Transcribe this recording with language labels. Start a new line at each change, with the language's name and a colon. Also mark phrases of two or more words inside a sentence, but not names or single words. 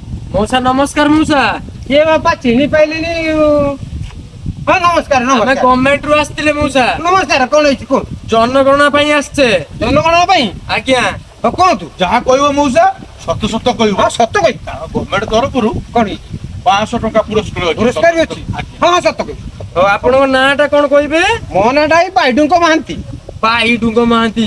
Odia: ମଉସା ନମସ୍କାର ମଉସା ଏ ବାପା ଚିହ୍ନ ପାଇଲିନି ହଁ ନମସ୍କାର ଆମେ नमस्कार ଗଭର୍ଣ୍ଣମେଣ୍ଟ ରୁ ଆସିଥିଲେ ମଉସା
Hindi: नमस्कार कौन है कौन
Odia: ଜନଗଣନା ପାଇଁ ଆସିଛେ जनगणना ପାଇଁ ଆଜ୍ଞା ହଁ କୁହନ୍ତୁ ଯାହା କହିବ ମଉସା ସତ ସତ କହିବ ହଁ ସତ କହି ଗଭର୍ଣ୍ଣମେଣ୍ଟ ତରଫରୁ କଣ 500 ଟଙ୍କା ପୁରସ୍କାର ଅଛି ପୁରସ୍କାର ବି ଅଛି ହଁ ହଁ ସତ କହି ଆଉ ଆପଣଙ୍କ ନାଁ ଟା କଣ କହିବେ ମୋ ନାଁଟା ଏଇ ବାଇଡୁଙ୍କ ମହାନ୍ତି ପାଇ ଡୁଙ୍ଗ ମହାନ୍ତି